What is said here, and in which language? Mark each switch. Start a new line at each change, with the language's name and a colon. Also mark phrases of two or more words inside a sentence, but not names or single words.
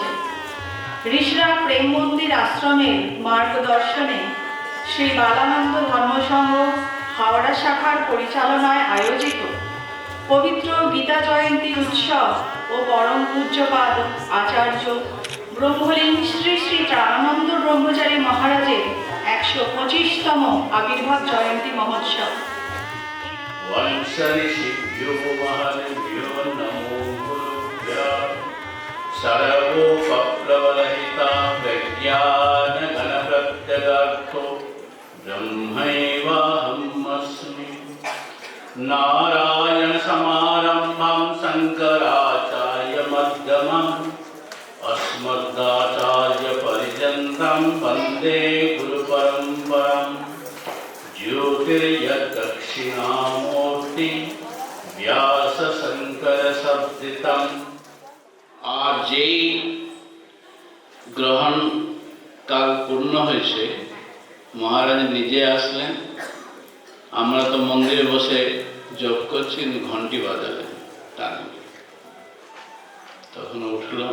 Bangla: ঋষরা প্রেম মন্দির আশ্রমের মার্গদর্শনে শ্রী বালানন্দ ধর্মসংঘ হাওড়া শাখার পরিচালনায় আয়োজিত পবিত্র গীতা জয়ন্তী উৎসব ও পরম পূজ্যপাদ আচার্য ব্রহ্মলীন শ্রী শ্রী প্রাণানন্দ ব্রহ্মচারী মহারাজের 125তম আবির্ভাব জয়ন্তী মহোৎসব।
Sanskrit: वंशऋषिभ्यो महर्षिभ्यो नमो गुरुभ्यः सर्वोपप्लवरहिता प्रज्ञानघनप्रत्यगार्थो ब्रह्मैवाहमस्मि नारायणसमारम्भां शङ्कराचार्यमध्यमाम् अस्मदाचार्यपर्यन्तं वन्दे गुरुपरम्पराम् ज्योतिर्यदक्षिणामूर्ति व्यास शंकर शब्दितम।
Bangla: আর যেই গ্রহণ কাল পূর্ণ হয়েছে, মহারাজ নিজে আসলেন। আমরা তো মন্দিরে বসে জপ করছি, ঘন্টি বাজালেন টানে, তখন উঠলাম।